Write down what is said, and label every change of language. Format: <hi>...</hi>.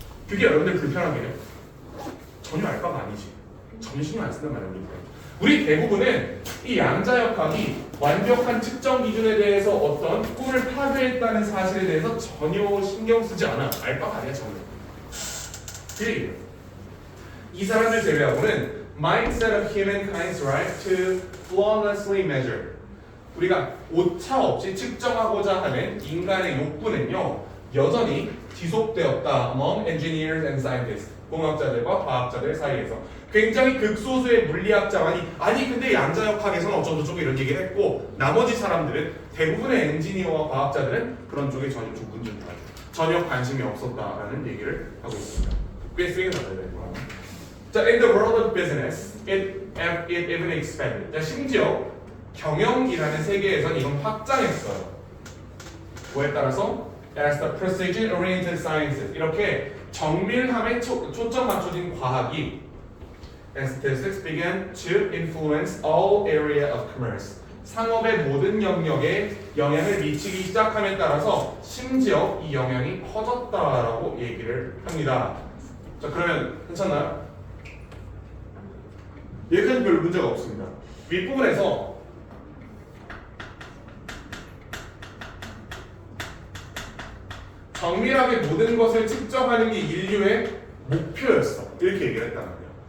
<ko>그게 여러분들 불편하게요? 전혀 알 바가 아니지. 전혀 신경 안 쓴단 말이야. 우리 대부분은 이 양자역학이 완벽한 측정 기준에 대해서 어떤 꿈을 파괴했다는 사실에 대해서 전혀 신경 쓰지 않아. 알 바가 아니야 전혀. 그 얘기예요. 이 사람들 제외하고는</ko> <en>mindset of humankind's right to flawlessly measure.</en> <ko>우리가 오차 없이 측정하고자 하는 인간의 욕구는요 여전히 지속되었다.</ko> <en>among engineers and scientists.</en> <ko>공학자들과 과학자들 사이에서 굉장히 극소수의 물리학자만이 아니 근데 양자역학에서는 어쩌고저쩌고 이런 얘기를 했고 나머지 사람들은 대부분의 엔지니어와 과학자들은 그런 쪽에 전혀 관심이 없었다라는 얘기를 하고 있습니다. 꽤 세게 나와야 되고요.</ko> <en>자, in the world of business, it even expanded.</en> <ko>자, 심지어 경영이라는 세계에선 이건 확장했어요. 뭐에 따라서?</ko> <en>As the precision-oriented sciences.</en> <ko>이렇게 정밀함에 초점 맞춰진 과학이</ko> <en>and statistics began to influence all area of commerce.</en> <ko>상업의 모든 영역에 영향을 미치기 시작함에 따라서 심지어 이 영향이 커졌다라고 얘기를 합니다. 자, 그러면 괜찮나요? 여기까지 별 문제가 없습니다. 윗부분에서 정밀하게 모든 것을 측정하는 게 인류의 목표였어. 이렇게 얘기를 했단 말이야.</ko>